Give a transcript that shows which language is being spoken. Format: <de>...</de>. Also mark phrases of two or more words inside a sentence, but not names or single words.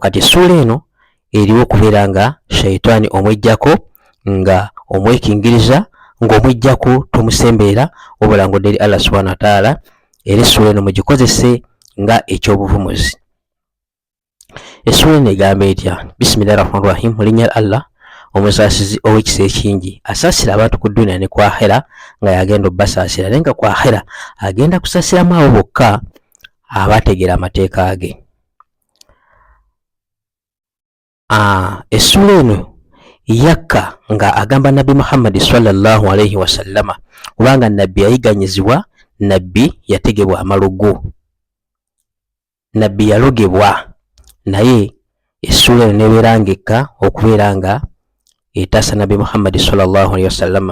<lg>Kati essuula eno eriwo okubeera nga Shaitani omweggyako, nga omwekingiriza, ng'omweggyako tumusembeera wabula ng'odde eri</lg> <ar>الله سبحانه وتعالى.</ar> <lg>Era essuula eno mugikozese nga eky'obuvumuzi. Essuula eno egamba etya?</lg> <ar>بسم الله الرحمن الرحيم,</ar> <lg>mu linnya Allah omusaasizi ow'ekisa ekingi. Asaasira abantu ku dduniya ne ku akhera, nga yagenda obbasaasira, naye nga ku akhera agenda kusaasiramu abo bokka abategeera amateeka ge. Essuula eno yakka nga agamba Nabbi Muhammad</lg> <ar>صلى الله عليه وسلم,</ar> <lg>kubanga nabbi yayiganyizibwa, nabbi yategebwa amalogo, nabbi yalogebwa, naye essuula eno nebeera ng'ekka okubeera nga etaasa Nabbi Muhammad</lg> <ar>صلى الله عليه وسلم.</ar>